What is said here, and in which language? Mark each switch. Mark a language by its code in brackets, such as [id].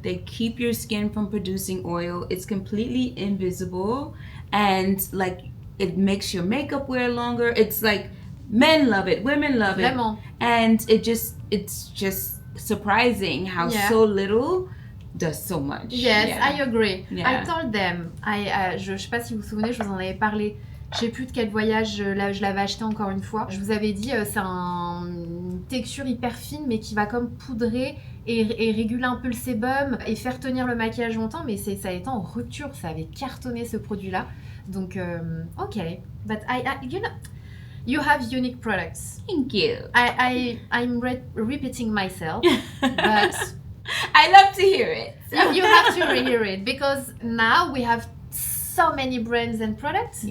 [en] They keep your skin from producing oil. It's completely invisible, and like it makes your makeup wear longer. It's like men love it, women love it, [fr] Vraiment. [en] and it's just surprising how so little does so much. Yes, I agree. Yeah. I told them. [fr] Je sais pas si vous vous souvenez, je vous en avais parlé. Je sais plus de quel voyage je l'avais acheté encore une fois. Je vous avais dit, c'est une texture hyper fine, mais qui va comme poudrer et réguler un peu le sébum et faire tenir le maquillage longtemps. Mais ça a été en rupture, ça avait cartonné ce produit-là. Donc, ok. [en] But you have unique products. Thank you. I'm repeating myself, but I love to hear it. you have to rehear it because now we have so many brands and products.